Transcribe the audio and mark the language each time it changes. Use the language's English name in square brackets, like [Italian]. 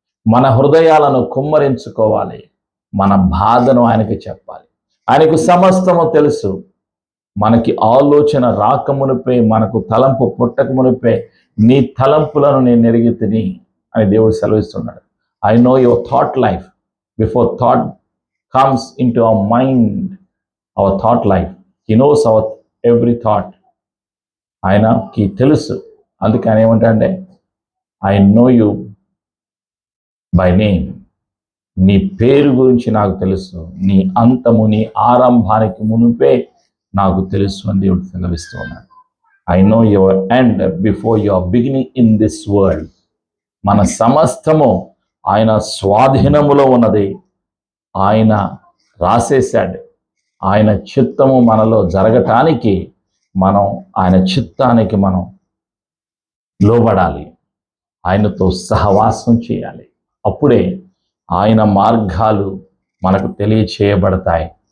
[Telugu] మన హృదయాలను కుమ్మరించుకోవాలి. మన బాధను ఆయనకి చెప్పాలి. ఆయనకు సమస్తము తెలుసు. మనకి ఆలోచన రాకమునిపే, మనకు తలంపు పుట్టకమునిపే నీ తలంపులను నేను ఎరిగితిని అని దేవుడు సెలవిస్తున్నాడు. [English] I know your thought life. Before thought comes into our mind, our thought life. He knows our every thought. [Telugu] ఆయనకి తెలుసు. అందుకే ఆయన ఏమంటాడంటే, [English] I know you by name. [Telugu] నీ పేరు గురించి నాకు తెలుసు, నీ అంతము, నీ ఆరంభానికి మునుపే నాకు తెలుసు అని దేవుడు సెలవిస్తూ ఉన్నాడు. [English] I know your end before your beginning in this world. [Telugu] మన సమస్తము ఆయన స్వాధీనములో ఉన్నది. ఆయన రాసేశాడు. ఆయన చిత్తము మనలో జరగటానికి మనం ఆయన చిత్తానికి మనం లోబడాలి. ఆయనతో సహవాసం చేయాలి. అప్పుడే ఆయన మార్గాలు మనకు తెలియచేయబడతాయి.